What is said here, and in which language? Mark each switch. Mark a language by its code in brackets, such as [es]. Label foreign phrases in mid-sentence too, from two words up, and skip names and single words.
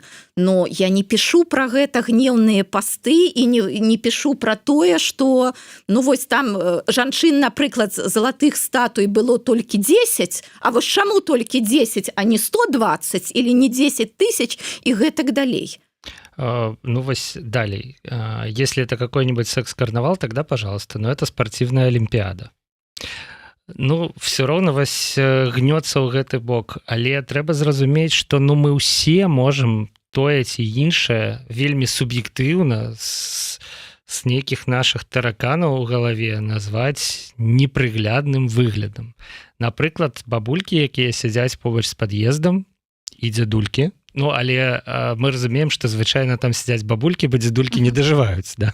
[be] Но я не пішу пра гэта гнеўныя пасты і не пішу пра тое, што ну вось там жанчын, напрыклад, залатых статуй было толькі 10, а вось чаму толькі 10, а не 120 [ru] или не [be] 10 тысяч і гэтак далей. Ну, вось далей. [ru] Если это какой-нибудь секс-карнавал, тогда пожалуйста, но это спортивная олимпиада. [be] Ну, все роўна вось гнёцца ў гэты бок, але трэба зразумець, што ну мы ўсе можам тое ці іншае вельмі суб'ектыўна з нейкіх нашых тараканаў у галаве назваць непрыглядным выглядам. Напрыклад, бабулькі, якія сядзяць побач з пад'ездам, і дзядулькі, ну, але мы разумеем, што звычайна там сядзяць бабулькі, бо дзядулькі не дажываюць, да?